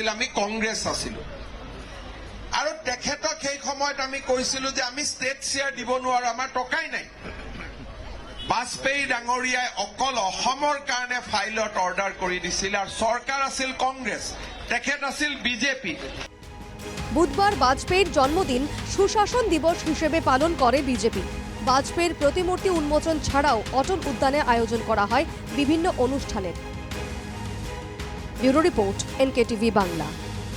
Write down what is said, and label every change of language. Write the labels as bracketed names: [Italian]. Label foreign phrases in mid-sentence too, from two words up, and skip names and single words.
[Assamese] আমি কংগ্ৰেছ আছিলো আৰু তেখেতক সেই সময়ত আমি কৈছিলো যে আমি ষ্টেট শ্বেয়াৰ দিব নোৱাৰো, আমাৰ টকাই নাই। বাজপেয়ী ডাঙৰীয়াই অকল অসমৰ কাৰণে ফাইলত অৰ্ডাৰ কৰি দিছিল আৰু চৰকাৰ আছিল কংগ্ৰেছ, তেখেত আছিল বিজেপি। [Bangla] বুধবার বাজপেয়ীর জন্মদিন সুশাসন দিবস হিসেবে পালন করে বিজেপি। বাজপেয়ীর প্রতিমূর্তি উন্মোচন ছাড়াও অটল উদ্যানে আয়োজন করা হয় বিভিন্ন অনুষ্ঠানের। ব্যুরো রিপোর্ট, NKTV বাংলা।